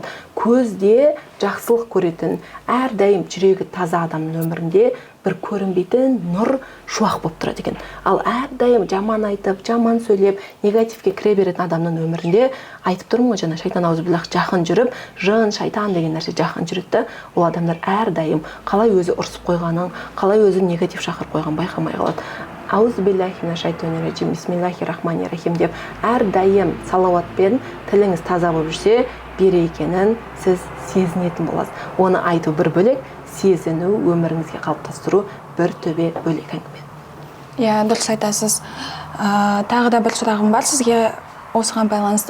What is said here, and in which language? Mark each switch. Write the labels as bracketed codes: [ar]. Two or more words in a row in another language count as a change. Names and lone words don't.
[kk] Көзде жақсылық көретін, әрдайым жүрегі таза адамның өмірінде бір көрінбейтін нұр шуақ болып тұрады екен. Ал әрдайым жаман айтып, жаман сөйлеп, негативке кіре беретін адамның өмірінде, айтып тұрмын ғой, жаңа шайтан аузубиллах жақын жүріп, жын, шайтан деген нәрсе жақын жүреді. Ол адамдар әрдайым қалай өзі ұрсып қойғанын, қалай өзі негатив шақырып қойған байқамай қалады. [ar] أعوذ بالله من الشيطان الرجيم بسم الله الرحمن الرحيم [kk] деп әрдайым салауатпен тіліңіз таза болып жүрсе, берекенін сіз сезінетін боласыз. Оны айту бір бөлек, сезіну, өміріңізге қалыптастыру бір төбе бөлек әңгіме. Иә, дұрыс айтасыз. Тағы да бір сұрағым бар сізге осыған байланысты.